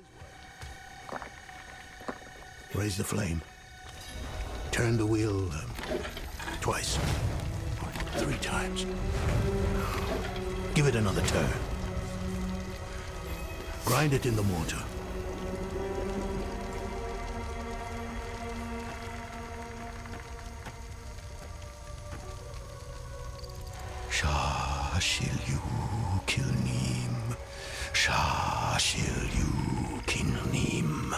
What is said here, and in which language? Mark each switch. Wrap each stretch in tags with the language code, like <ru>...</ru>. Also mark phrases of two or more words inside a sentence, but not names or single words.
<en>Raise the flame. Turn the wheel twice. 3 times. Give it another turn. Grind it in the mortar. Shah shil yu kilnim. Shah shil yu kilnim.</en>